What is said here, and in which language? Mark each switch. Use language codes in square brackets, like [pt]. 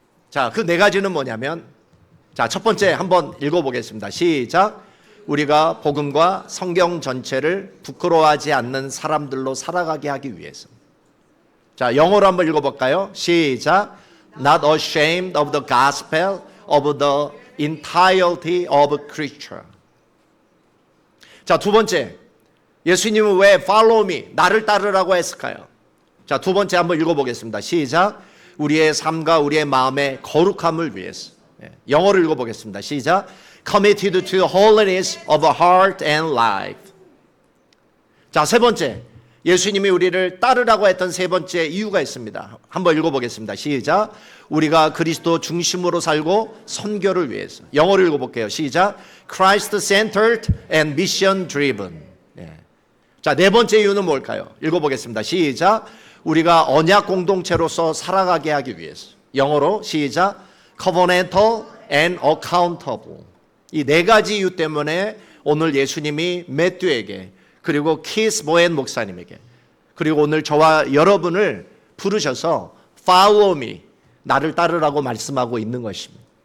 [ko] 자, 그 네 가지는 뭐냐면, 자, 첫 번째 한번 읽어보겠습니다. 시작. 우리가 복음과 성경 전체를 부끄러워하지 않는 사람들로 살아가게 하기 위해서. 자, 영어로 한번 읽어볼까요? 시작. [en] Not ashamed of the gospel of the entirety of creature. [ko] 자, 두 번째, 예수님은 왜 [en] follow me, [ko] 나를 따르라고 했을까요? 자, 두 번째 한번 읽어보겠습니다. 시작. 우리의 삶과 우리의 마음의 거룩함을 위해서. 영어로 읽어보겠습니다. 시작. [en] Committed to holiness of heart and life. [ko] 자, 세 번째, 예수님이 우리를 따르라고 했던 세 번째 이유가 있습니다. 한번 읽어보겠습니다. 시작. 우리가 그리스도 중심으로 살고 선교를 위해서. 영어로 읽어볼게요. 시작. [en] Christ-centered and mission-driven. [ko] 자, 네 번째 이유는 뭘까요? 읽어보겠습니다. 시작. 우리가 언약 공동체로서 살아가게 하기 위해서. 영어로 시작. [en] Covenantal and accountable. [ko] 이 네 가지 이유 때문에 오늘 예수님이 매튜에게, 그리고 키스 보엔 목사님에게, 그리고 오늘 저와 여러분을 부르셔서 [en] Follow me, [ko] 나를 따르라고 말씀하고 있는 것입니다.